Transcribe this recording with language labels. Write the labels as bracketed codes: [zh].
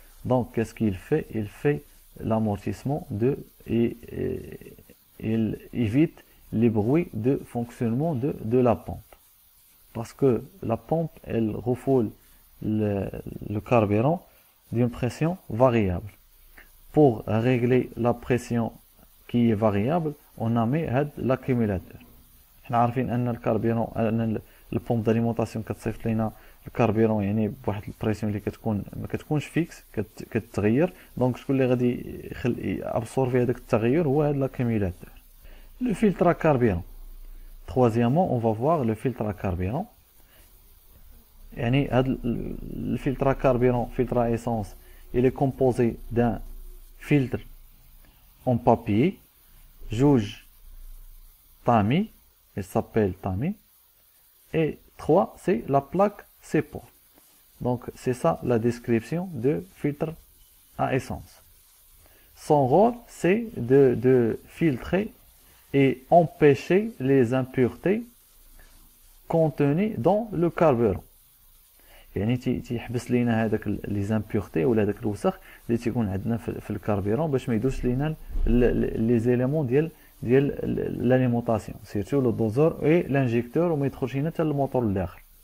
[fr] Donc qu'est-ce qu'il fait? Il fait l'amortissement et il évite les bruits de fonctionnement de la pompe. Parce que la pompe, elle refoule le carburant d'une pression variable. Pour régler la pression qui est variable, on a mis l'accumulateur. [ar] حنا عارفين ان الكاربيرون ان البومب داليمونطاسيون كتصيفط لينا الكاربيرون يعني بواحد البريسيون اللي ما كتكونش فيكس كتغير. دونك شكون اللي غادي ابسورفي هذاك التغير هو هذا l'accumulateur. [fr] Le filtre à carburant. Troisièmement, on va voir le filtre à carburant. Le filtre à carburant, filtre à essence, il est composé d'un filtre en papier, jauge tamis, il s'appelle tamis, et 3, c'est la plaque CEPOR. Donc, c'est ça la description de filtre à essence. Son rôle, c'est de filtrer et empêcher les impuretés contenues dans le carburant. [ar] يعني تيحبس لينا هذاك لي زامبيورتي ولا هذاك الوسخ اللي تيكون عندنا في الكاربيرون باش ما يدوش لينا لي زيليمون ديال l'alimentation, surtout le doseur et l'injecteur وما يدخلش لينا حتى الموتور لداخل.